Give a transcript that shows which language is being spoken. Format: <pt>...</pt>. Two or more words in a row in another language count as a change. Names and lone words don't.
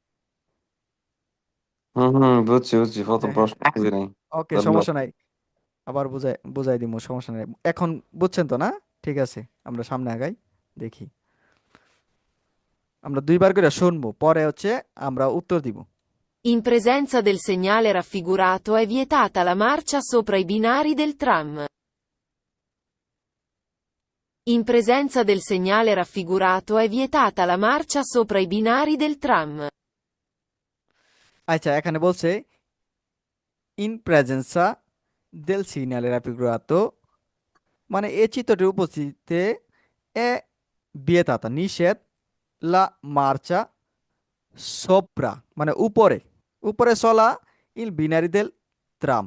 <bn>বুঝছি বুঝছি, প্রথম হ্যাঁ, হ্যাঁ, প্রশ্ন বুঝি নাই। ওকে, ধন্যবাদ। সমস্যা নাই, আবার বুঝাই বুঝাই দিব, সমস্যা নাই। এখন বুঝছেন তো না? ঠিক আছে, আমরা সামনে আগাই, দেখি। আমরা দুইবার করে শুনবো, পরে হচ্ছে আমরা উত্তর দিব।</bn> <it>In presenza del segnale raffigurato è vietata la marcia sopra i binari del tram. In presenza del segnale raffigurato è vietata la marcia sopra i binari del tram.</it> <bn>আচ্ছা, এখানে বলছে</bn> <it>in presenza del segnale raffigurato,</it> <bn>মানে এই চিত্রটির উপস্থিতিতে</bn> <it>è vietata</it> <bn>নিষেধ,</bn> <it>la marcia sopra</it> <bn>মানে উপরে, উপরে চলা,</bn> <it>il binari del tram.</it>